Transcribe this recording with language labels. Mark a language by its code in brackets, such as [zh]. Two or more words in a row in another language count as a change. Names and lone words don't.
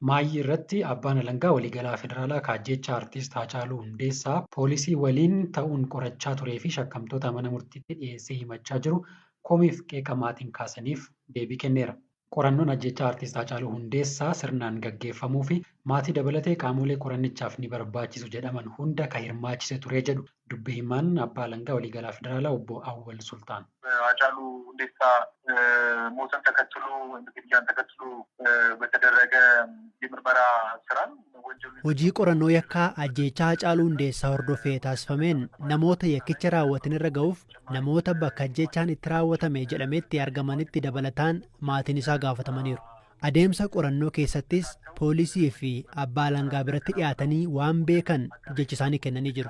[om] Maayii irratti abbaan alangaa waliigalaa federaalaa kaajjecha artiist Haacaaluu Hundeessaa poolisii waliin ta'uun qorachaa turee fi shakkamtoota mana murtiitti dhiyeessee himachaa jiru komiif qeeqa maatiin kaasaniif deebii kenneera. Qorannoon ajjechaa artiist Haacaaluu Hundeessaa sirnaan gaggeeffamuu fi maatii dabalatee qaamolee qorannichaaf ni barbaachisu jedhaman hunda kan hirmaachise ture jedhu dubbi himaan abbaa alangaa waliigalaa federaalaa obbo Awwal Sultaan. [am] Haacaaluu Hundeessaa ሞትን ተከትሎ ግድያን ተከትሎ በተደረገ የምርመራ ስራ [om] hojii qorannoo yakkaa ajjeechaa Haacaaluu Hundeessaa hordofee taasifameen namoota yakkicha raawwatan irra ga'uuf namoota bakka ajjeechaan itti raawwatame jedhametti argamanitti dabalataan maatiin isaa gaafatamaniiru. Adeemsa qorannoo keessattis poolisii fi abbaa alangaa biratti dhiyaatanii waan beekan jecha isaanii kennanii jiru.